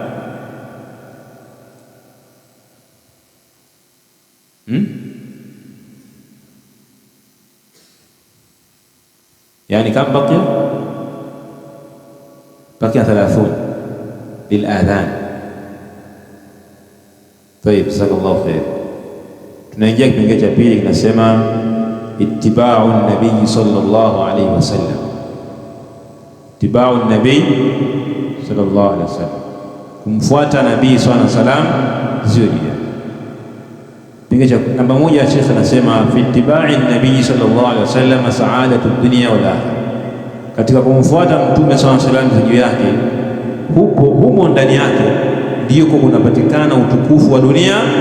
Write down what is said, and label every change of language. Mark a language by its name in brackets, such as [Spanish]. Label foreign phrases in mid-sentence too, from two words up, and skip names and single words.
[Arabic] يعني كم بقي؟ بقي 30 للآذان. طيب، جزاك الله خير. [Swahili] Tunaingia kipengele cha pili, kinasema [Arabic] اتباع النبي صلى الله عليه وسلم. اتباع النبي صلى الله عليه وسلم, [Swahili] kumfuata nabii [Arabic] صلى الله عليه وسلم zio dia. [Swahili] Kipengele cha namba moja, Sheikh anasema [Arabic] في اتباع النبي صلى الله عليه وسلم سعادة الدنيا والآخرة, [Swahili] katika kumfuata mtume [Arabic] صلى الله عليه وسلم [Swahili] juu yake, humo ndani yake ndio kunapatikana utukufu wa dunia.